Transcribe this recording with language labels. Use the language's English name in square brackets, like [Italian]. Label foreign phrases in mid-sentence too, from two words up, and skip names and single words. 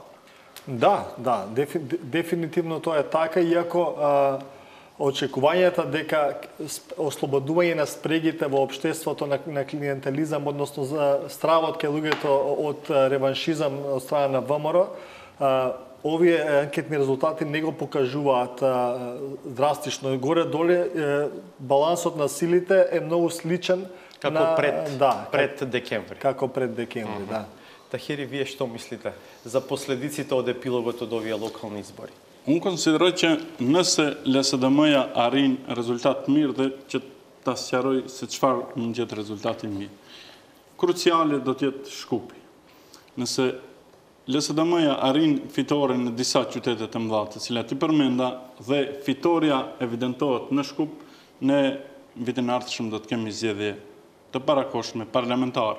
[Macedonian] Да, дефинитивно тоа е така, иако очекувањата дека ослободување на спрегите во општеството на клиентелизам, односно за стравот кај луѓето од реваншизам од страна на ВМРО, овие анкетни резултати не го покажуваат драстично. Горе-доле балансот на силите е многу сличен како пред декември. Како пред декември, да. Тахири, вие што мислите за последиците од епилогот од овие локални избори? [Albanian] Unë konsideroj që nëse LSDM-ja arrin rezultat mirë dhe që ta sqaroj se çfarë mund të jetë rezultati mirë. Kruciale do të jetë Shkupi. Nëse LSDM-ja arrin fitore në disa qytete të mëdha, të cilat i përmenda, dhe fitoria evidentohet në Shkup, ne vitin e ardhshëm do të kemi zgjedhje të parakohshme parlamentare.